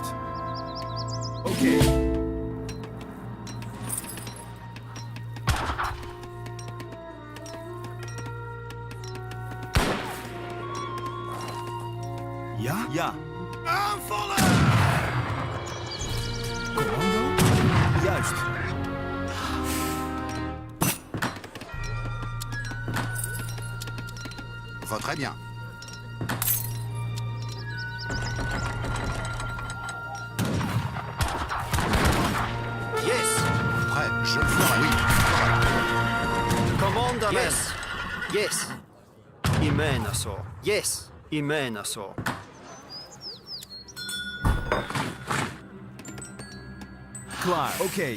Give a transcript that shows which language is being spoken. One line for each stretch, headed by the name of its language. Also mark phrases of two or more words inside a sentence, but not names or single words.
Dutch: Oké. Ja? Ja. Aanvallen! Commando? Juist.
French: Va très bien.
English: Yes.
French: Prêt. Je le ferai. Oui.
English: Commander. Yes. Yes. Imenaso. Yes. Imenaso.
Dutch: Klaar. Oké.